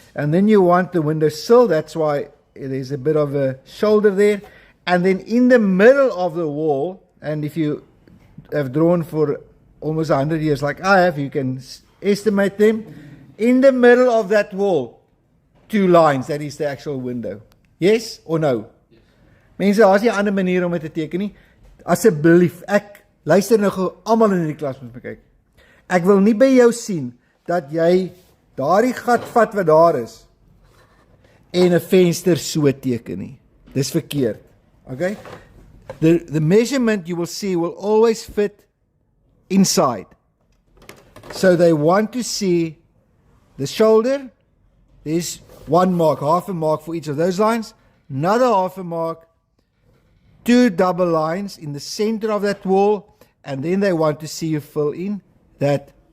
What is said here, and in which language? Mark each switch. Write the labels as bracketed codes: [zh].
[en] And then you want the window sill. That's why there's a bit of a shoulder there. And then in the middle of the wall, and if you have drawn for almost 100 years like I have, you can estimate them. In the middle of that wall, 2 lines, that is the actual window. Yes or no? Yes. [af] Mense, daar's nie 'n ander manier om dit te teken nie. Asseblief, ek luister nou gou almal in hierdie klas moet kyk. Ek wil nie by jou sien dat jy daardie gat vat wat daar is en 'n venster so teken nie. Dis verkeerd. Okay? [en] The measurement you will see will always fit inside. So they want to see the shoulder. There's 1 mark, half a mark for each of those lines. Another half a mark, 2 double lines in the center of that wall, and then they want to see you fill in that.